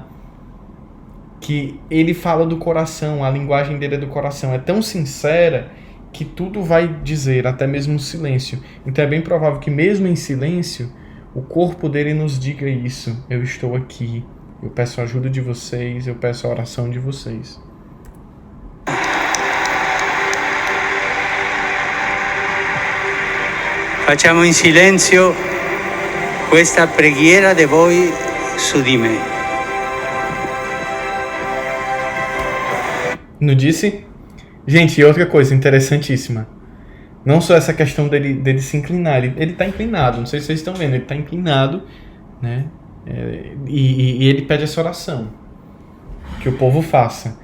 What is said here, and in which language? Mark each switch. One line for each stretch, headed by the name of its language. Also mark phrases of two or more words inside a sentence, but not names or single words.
Portuguese: Que ele fala do coração, a linguagem dele é do coração. É tão sincera que tudo vai dizer, até mesmo o silêncio. Então é bem provável que mesmo em silêncio, o corpo dele nos diga isso: eu estou aqui, eu peço a ajuda de vocês, eu peço a oração de vocês.
Italian: Facciamo in silenzio questa preghiera di voi su di me.
Portuguese: Não disse? Gente, e outra coisa interessantíssima. Não só essa questão dele se inclinar, ele está inclinado, não sei se vocês estão vendo, ele está inclinado, né? E ele pede essa oração, que o povo faça.